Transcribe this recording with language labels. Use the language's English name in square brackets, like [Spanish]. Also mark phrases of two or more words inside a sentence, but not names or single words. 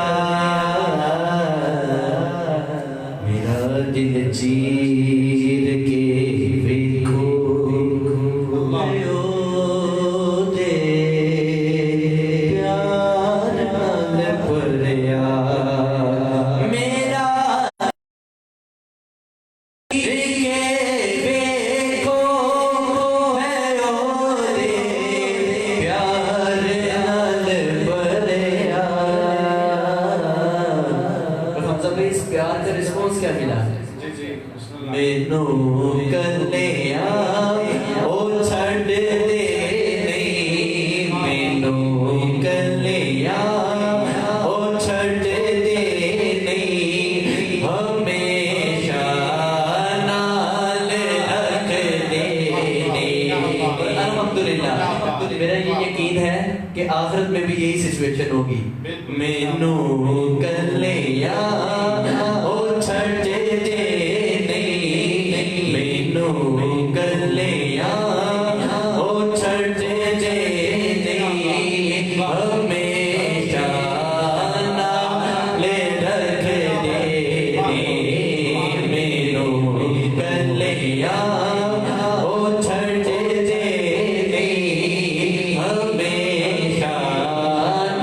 [Punjabi] میرا دل چیر کے دیکھو ہے او دے پیار نال بھریا، میرا دیکھو ہے او دے پیار نال بھریا. [Urdu] حمزہ بھائی، اس پیار کا رسپانس کیا ملا ہے؟ جی جی، بسم اللہ. [Punjabi] مینو کلیا او چھڑ دے نہیں، مینو کلیا او چھڑ دے نہیں، ہمیشہ نال رکھ دے نہیں. [Urdu] الحمدللہ، میرا یہ یقین ہے کہ آخرت میں بھی یہی سچویشن ہوگی. [Punjabi] مینو کلیا او چھڑ دے نہیں، مینو کلیا او چھڑ دے نہیں، ہمیشہ نال رکھ دے مینو کلیا او چھڑ دے نہیں، ہمیشہ نال.